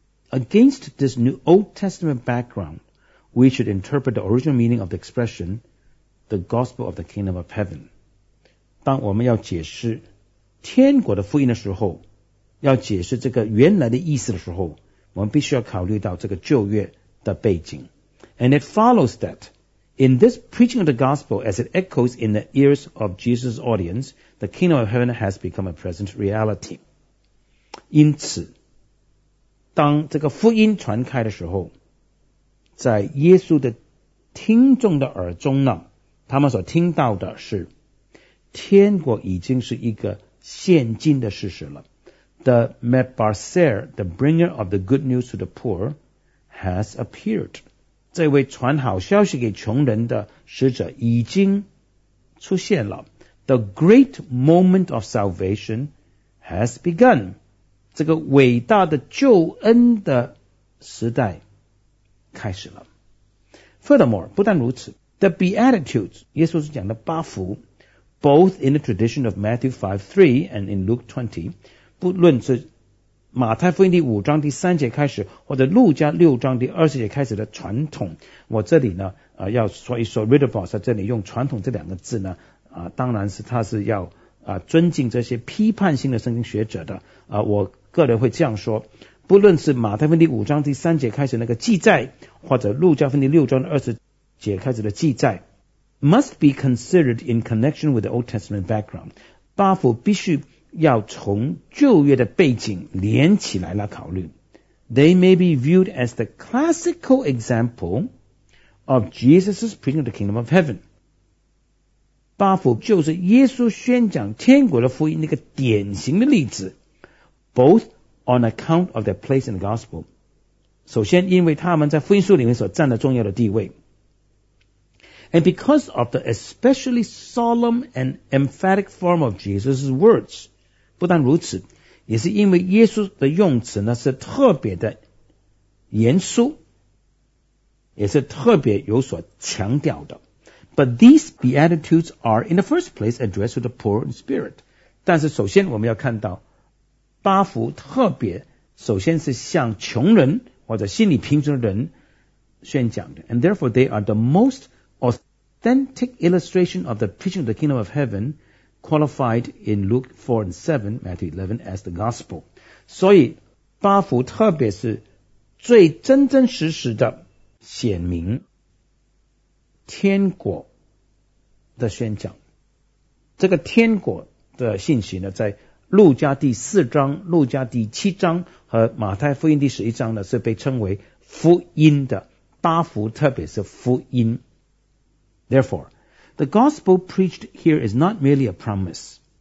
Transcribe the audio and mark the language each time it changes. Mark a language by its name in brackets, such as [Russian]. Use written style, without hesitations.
[English] Against this new Old Testament background, we should interpret the original meaning of the expression the gospel of the kingdom of heaven. [Chinese] 当我们要解释天国的福音的时候，要解释这个原来的意思的时候，我们必须要考虑到这个旧约的背景。 [English] And it follows that in this preaching of the gospel as it echoes in the ears of Jesus' audience,The kingdom of heaven has become a present reality. [Chinese] 因此，当这个福音传开的时候，在耶稣的听众的耳中呢，他们所听到的是，天国已经是一个现今的事实了。 [English] The Mebarser, the bringer of the good news to the poor, has appeared. [Chinese] 这位传好消息给穷人的使者已经出现了。 [English] The great moment of salvation has begun. [Chinese] 这个伟大的救恩的时代开始了。 [English] Furthermore, [Chinese] 不但如此， [English] the Beatitudes, [Chinese] 耶稣讲的八福， [English] both in the tradition of Matthew 5:3 and in Luke 20, [Chinese] 不论是马太福音第五章第三节开始，或者路加六章第二十节开始的传统，我这里呢，要说一说 Ritterboss 这里用传统这两个字呢，当然是他是要尊敬这些批判性的圣经学者的。我个人会这样说，不论是马太福音第五章第三节开始那个记载，或者路加福音第六章二十节开始的记载， [English] must be considered in connection with the Old Testament background. [Chinese] 八福必须要从旧约的背景连起来来考虑。 [English] They may be viewed as the classical example of Jesus' preaching of the kingdom of heaven. [Chinese] 八福就是耶稣宣讲天国的福音那个典型的例子， [English] both on account of their place in the gospel. [Chinese] 首先因为他们在福音书里面所占的重要的地位， [English] and because of the especially solemn and emphatic form of Jesus' words. [Chinese] 不但如此，也是因为耶稣的用词呢是特别的严肃，也是特别有所强调的。 [English] But these Beatitudes are in the first place addressed to the poor in spirit. [Chinese] 但是首先我们要看到八福特别首先是向穷人或者心理贫穷的人宣讲的。 [English] And therefore, they are the most authentic illustration of the preaching of the kingdom of heaven qualified in Luke 4 and 7, Matthew 11, as the gospel. [Chinese] 所以八福特别是最真真实实的显明天国的宣讲。这个天国的信息呢，在路加第四章、路加第七章和马太福音第十一章呢，是被称为福音的八福，特别是福音。 [English] Therefore, the gospel preached here is not merely a promise.